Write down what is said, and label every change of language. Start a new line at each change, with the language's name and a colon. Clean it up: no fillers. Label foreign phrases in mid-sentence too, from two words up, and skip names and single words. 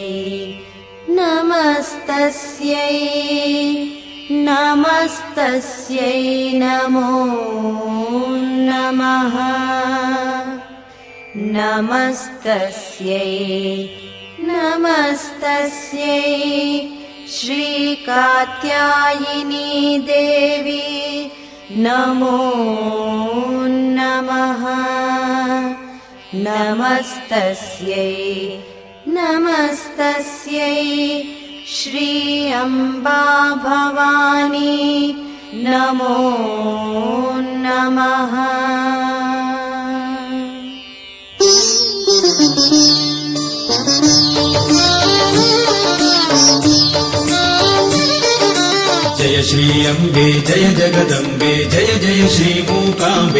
Sanskrit: नमस्तस्यै नमस्तस्यै नमो नमः नमस्तस्यै नमस्तस्यै श्रीकात्यायिनी देवी नमो नमः। नमस्तस्यै नमस्तस्यै श्री अम्बा भवानी नमो नमः।
Hindi: जय श्री अम्बे जय जगदम्बे जय जय श्री मूकाम्बे।